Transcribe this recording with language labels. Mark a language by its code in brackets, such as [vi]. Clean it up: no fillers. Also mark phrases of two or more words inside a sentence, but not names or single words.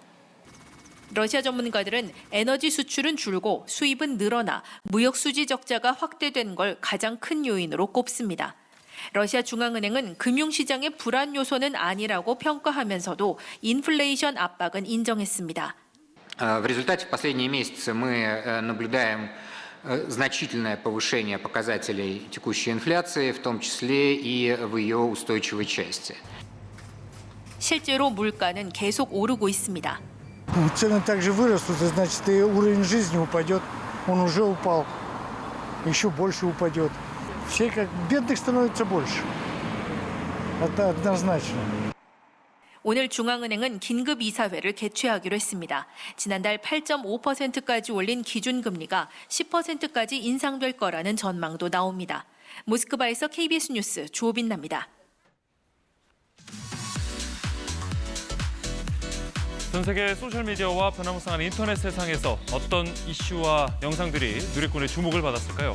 [ko] 러시아 전문가들은 에너지 수출은 줄고 수입은 늘어나 무역 수지 적자가 확대된 걸 가장 큰 요인으로 꼽습니다. 러시아 중앙은행은 금융시장의 불안 요소는 아니라고 평가하면서도 인플레이션 압박은 인정했습니다. [ru] В результате в последние месяцы мы наблюдаем значительное повышение показателей текущей инфляции, в том числе и в ее устойчивой части. [ko] 실제로 물가는 계속 오르고 있습니다. [ru] Цены также вырастут, значит, и уровень жизни упадет. Он уже упал, еще больше упадет. Все как бедных становится больше. Это однозначно. [ko] 오늘 중앙은행은 긴급 이사회를 개최하기로 했습니다. 지난달 8.5%까지 올린 기준금리가 10%까지 인상될 거라는 전망도 나옵니다. 모스크바에서 KBS 뉴스 조빈나입니다. 전 세계 소셜미디어와 변화무쌍한 인터넷 세상에서 어떤 이슈와 영상들이 누리꾼의 주목을 받았을까요?